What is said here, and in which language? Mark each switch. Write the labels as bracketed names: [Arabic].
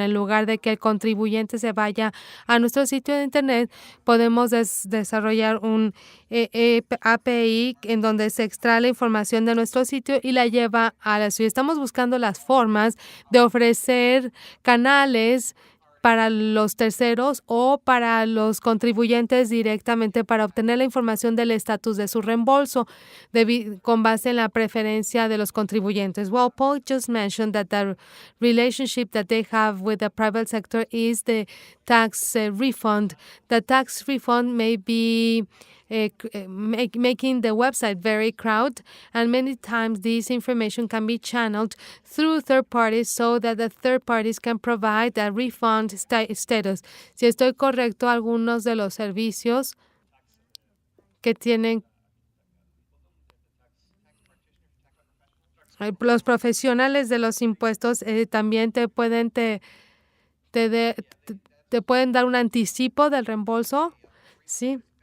[Spanish] En lugar de que el contribuyente se vaya a nuestro sitio de internet, podemos desarrollar un API en donde se extrae la información de nuestro sitio y la lleva a la suya. Estamos buscando las formas de ofrecer canales para los terceros o para los contribuyentes directamente para obtener la información del estatus de su reembolso con base en la preferencia de los contribuyentes. [English] Well, Paul just mentioned that the relationship that they have with the private sector is the tax refund. The tax refund may be making the website very crowded, and many times this information can be channeled through third parties so that the third parties can provide a refund status. [Spanish] Si estoy correcto, algunos de los servicios que tienen los profesionales de los impuestos también te pueden dar un anticipo del reembolso, ¿sí?